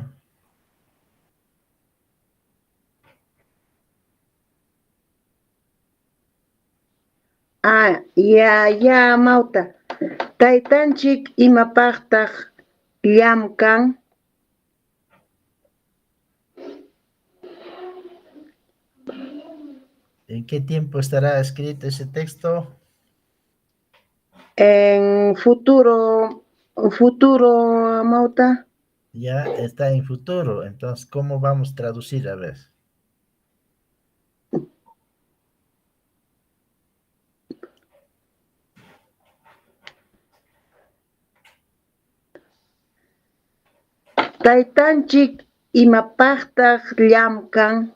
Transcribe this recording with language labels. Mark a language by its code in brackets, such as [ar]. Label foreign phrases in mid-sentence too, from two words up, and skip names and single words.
[es] Ya, [qu] amauta. Taytanchik imapaqtaq llamkan. [es] ¿En qué tiempo estará escrito ese texto? En futuro, amauta. Ya está en futuro. Entonces, ¿cómo vamos a traducir? A ver. [qu] Taytanchik imapaqtaq llamkan.